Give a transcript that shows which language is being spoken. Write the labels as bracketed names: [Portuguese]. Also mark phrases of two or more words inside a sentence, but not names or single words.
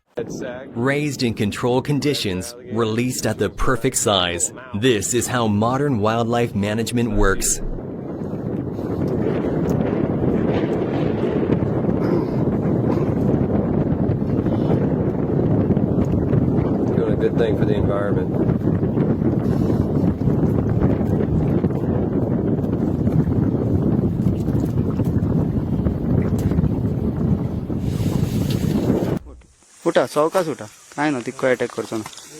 [English] Raised in controlled conditions, released at the perfect size. This is how modern wildlife management works. Doing a good thing for the environment. [Konkani] उठा सावकाश उठा काय ना तिको अटॅक करचो ना